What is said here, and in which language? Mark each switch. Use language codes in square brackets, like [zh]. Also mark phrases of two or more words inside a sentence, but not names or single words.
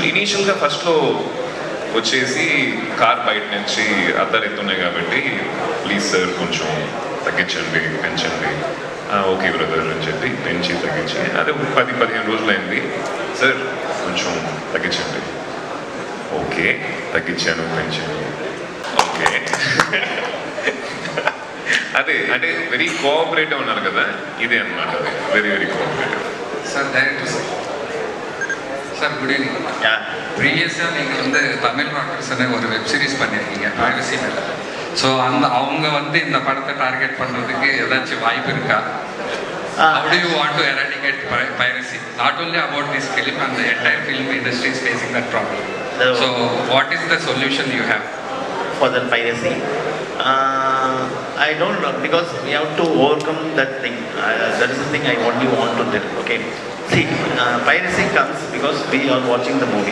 [te] ఇనీషియల్గా ఫస్ట్లో వచ్చేసి కార్ బయట నుంచి అద్దాలు ఎత్తున్నాయి కాబట్టి [en] please sir [te] కొంచెం తగ్గించండి పెంచండి, [en] okay brother [te] అని చెప్పి పెంచి తగ్గించి అదే 10-15 రోజులు అయింది. సార్ కొంచెం తగ్గించండి, ఓకే తగ్గించాను పెంచాను, ఓకే. అదే అంటే [en] very cooperative [te] ఉన్నారు కదా, ఇదే అనమాట. అది [en] very cooperative. sir director sir good evening. [ta] ப்ரீவியஸாக நீங்கள் வந்து தமிழ் ராக்கர்ஸ்னு ஒரு [en] web series [ta] பண்ணியிருக்கீங்க ப்ரைவசி மேலே. ஸோ அவங்க வந்து இந்த படத்தை டார்கெட் பண்ணுறதுக்கு ஏதாச்சும் வாய்ப்பு இருக்கா? [en] How do you want to eradicate piracy? Not only about this film, and the entire film industry is facing that problem. So what is the solution you have? For the piracy, I don't know, because we have to overcome that thing. That is the thing I only want to tell. Okay, see, piracy comes because we are watching the movie.